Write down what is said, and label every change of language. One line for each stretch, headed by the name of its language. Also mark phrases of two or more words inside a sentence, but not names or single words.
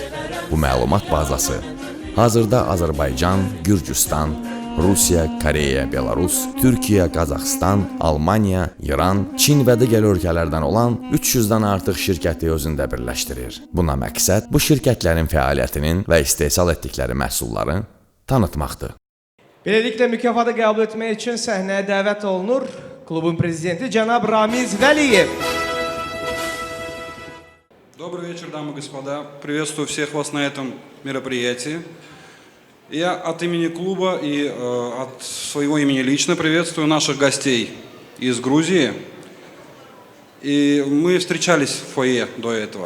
Azerbaijani: Bu məlumat bazası hazırda Azərbaycan, Gürcüstan, Rusiya, Koreya, Belarus, Türkiyə, Qazaxıstan, Almaniya, İran, Çin və digər ölkələrdən olan 300-dən artıq şirkəti özündə birləşdirir. Buna məqsəd bu şirkətlərin fəaliyyətinin və istehsal etdikləri məhsulları tanıtmaqdır. Beləliklə mükafatı qəbul etmək üçün səhnəyə dəvət olunur klubun prezidenti cənab Ramiz Vəliyev.
Russian: Добрый вечер, дамы и господа. Приветствую всех вас на этом мероприятии. Я от имени клуба и от своего имени лично приветствую наших гостей из Грузии. И мы встречались в фойе до этого.